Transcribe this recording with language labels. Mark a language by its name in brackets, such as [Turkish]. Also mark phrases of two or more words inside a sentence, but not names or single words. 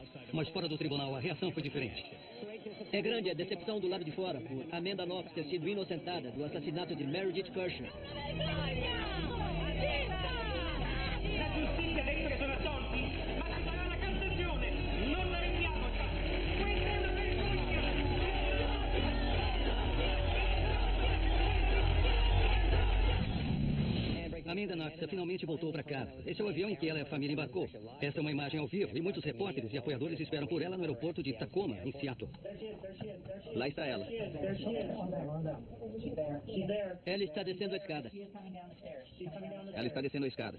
[Portuguese] Mas fora do tribunal, a reação foi diferente. É grande a decepção do lado de fora por Amanda Knox ter sido inocentada do assassinato de Meredith Kercher. [Italian] La giustizia ha detto che sono assolti, ma ci sarà la Cassazione, non arrendiamoci. Questa è una vergogna. [Portuguese] Amanda Knox finalmente voltou para casa. Esse é o avião em que ela e a família embarcou. Essa é uma imagem ao vivo e muitos repórteres e apoiadores esperam por ela no aeroporto de Tacoma, em Seattle. Lá está ela. Ela está descendo a escada. Ela está descendo a escada.